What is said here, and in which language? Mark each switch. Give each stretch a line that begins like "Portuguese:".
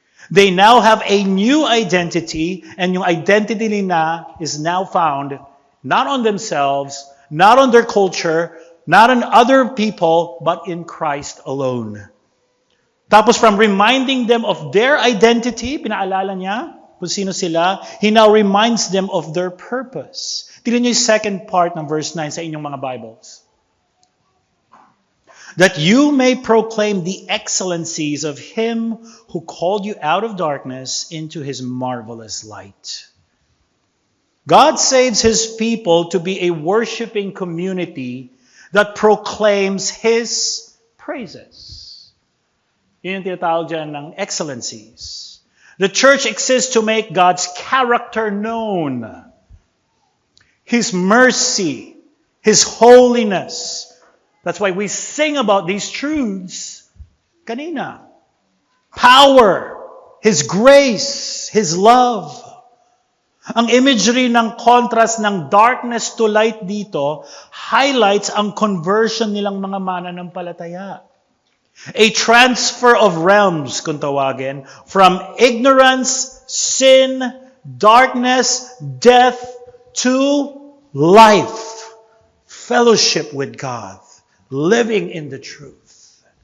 English: They now have a new identity, and
Filipino: yung identity nila
English: is now found not on themselves, not on their culture, not on other people, but in Christ alone.
Filipino: Tapos
English: from reminding them of their identity,
Filipino: pinaalala niya kung sino sila,
English: He now reminds them of their purpose.
Filipino: Tignan niyo yung second part ng verse 9 sa inyong mga Bibles.
English: That you may proclaim the excellencies of Him who called you out of darkness into His marvelous light. God saves His people to be a worshiping community that proclaims His praises.
Filipino: Yun yung tinatawag dyan ng excellencies.
English: The church exists to make God's character known. His mercy, His holiness. That's why we sing about these truths
Filipino: kanina.
English: Power, His grace, His love.
Filipino: Ang imagery ng contrast ng
English: darkness to light
Filipino: dito highlights ang conversion nilang mga mananampalataya.
English: A transfer of realms,
Filipino: kung tawagin,
English: from ignorance, sin, darkness, death, to life, fellowship with God, living in the truth.